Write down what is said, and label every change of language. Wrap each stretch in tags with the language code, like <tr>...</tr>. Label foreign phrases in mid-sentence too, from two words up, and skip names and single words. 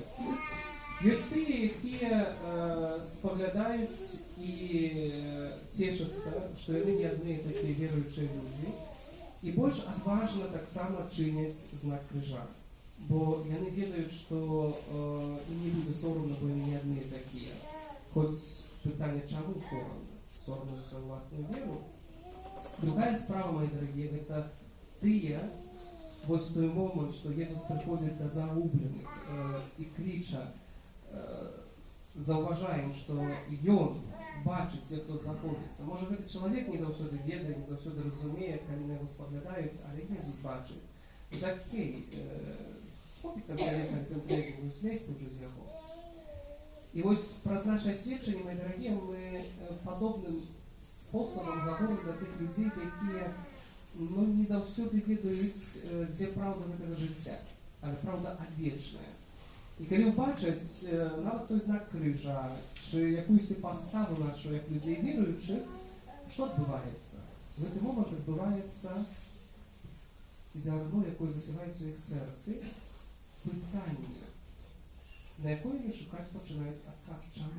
<be>Ёсць тыя, якія спаглядаюць і цешацца, што яны не адны такія веруючыя людзі, і больш адважна таксама чыняць знак крыжа. Бо яны ведаюць, што і не будзе сорамна, бо яны не адны такія. Хоць пытанне, чаму сорамна? Сорамна за сваю власную веру. Другая справа,</be> <ru>мои дорогие,</ru> <be>гэта тыя, вось той момент, што Езус прыходзіць да загубленых і крыча, заўважаем, што Ён бачыць тех, хто знаходзіцца. Можа, гэты чалавек не заўсёды ведае, не заўсёды разумее, калі на яго спаглядаюць, але Езус бачыць. Закей, хопіць там чалавека конкретную злезть уже з яго. І вось праз наше сведчанне,</be> <ru>мои дорогие,</ru> <be>мы падобным спосабам гаворым да тых людзей, якія не заўсёды ведаюць, дзе праўда гэтага жыцця, але праўда адвечная. І калі ўбачаць нават той знак крыжа,</be> <uk>чи якуюсь паставу нашу, як людей віруючих, що відбувається? В цей момент відбувається зерно, яке засівається у їх серці, питання, на яке вони шукати починають отказ. Чому?</uk>